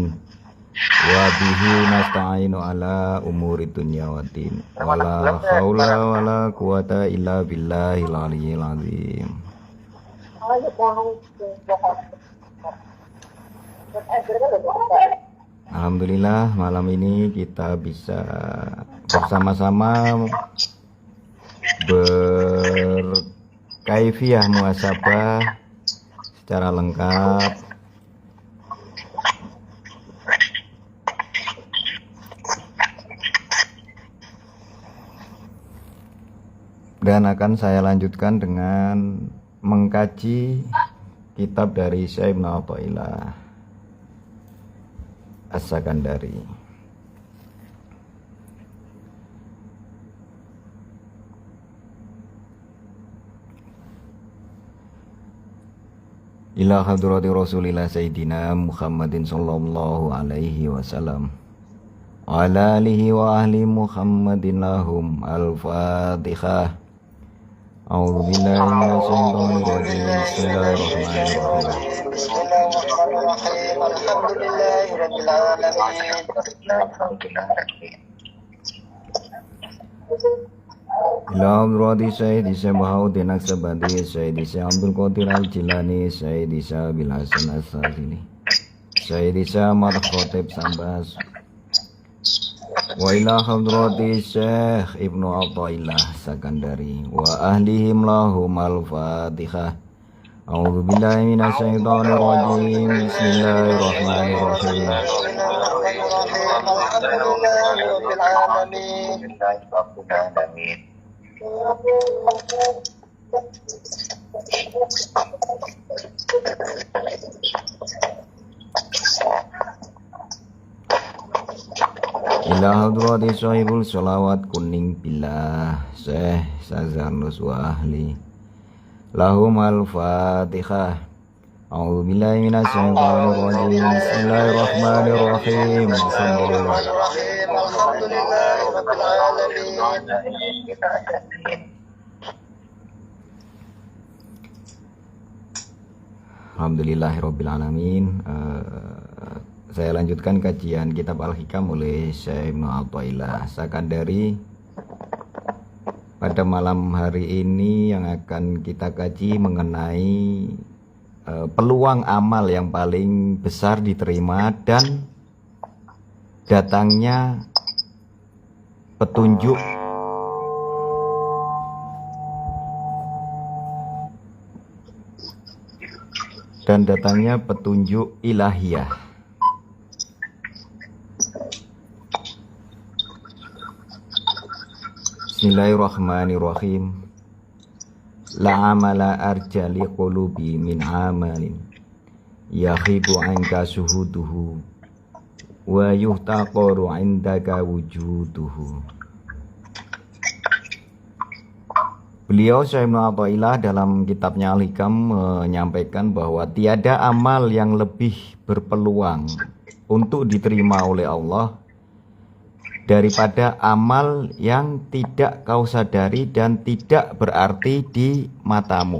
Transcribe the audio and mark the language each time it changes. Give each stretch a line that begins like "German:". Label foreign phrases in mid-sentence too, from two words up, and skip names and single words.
Arabic: وبه نستعين على أمور الدنيا والدين. ولا حول ولا قوة إلا بالله العلي العظيم.
Indonesian: Alhamdulillah malam ini kita bisa bersama-sama berkaifiyah muhasabah secara lengkap dan akan saya lanjutkan dengan mengkaji kitab dari Syekh Ibnu Athaillah As-Sakandari.
Arabic: إلى حضرة رسول الله سيدنا محمد صلى الله عليه وسلم على آله وأهل محمد لهم الفاتحة. أعوذ بالله من الشيطان الرجيم. بسم الله الرحمن الرحيم. بسم الله الرحمن الرحيم. الحمد لله رب العالمين. إلى حضرة سيدي شيخ نقشبندي، سيدي شيخ عبد القادر الجيلاني، سيدي شيخ أبي الحسن الشاذلي، سيدي شيخ أحمد خطيب سمباس، وإلى حضرة شيخ ابن عطاء الله سكندري وأهلهم لهم الفاتحة. أعوذ بالله من الشيطان الرجيم. بسم الله الرحمن الرحيم. الحمد لله رب العالمين. إلى حضرة صاحب
Indonesian: sholawat kuning
Arabic: بالله شيخ سزرنوس وأهل لهم الفاتحة. أعوذ بالله من الشيطان الرجيم. بسم الله الرحمن الرحيم. الحمد لله رب العالمين. الحمد لله رب العالمين.
Indonesian: Saya lanjutkan kajian kitab Al-Hikam oleh Syekh Ibnu Athaillah Sakandari. Pada malam hari ini yang akan kita kaji mengenai peluang amal yang paling besar diterima dan datangnya petunjuk ilahiyah.
Arabic: بسم الله الرحمن الرحيم. لا عمل أرجى للقلوب من عمل يغيب عنك شهوده ويحتقر عندك وجوده.
Indonesian: Beliau Syekh Ibnu Athaillah dalam kitabnya Al-Hikam menyampaikan bahwa tiada amal yang lebih berpeluang untuk diterima oleh Allah daripada amal yang tidak kau sadari dan tidak berarti di matamu.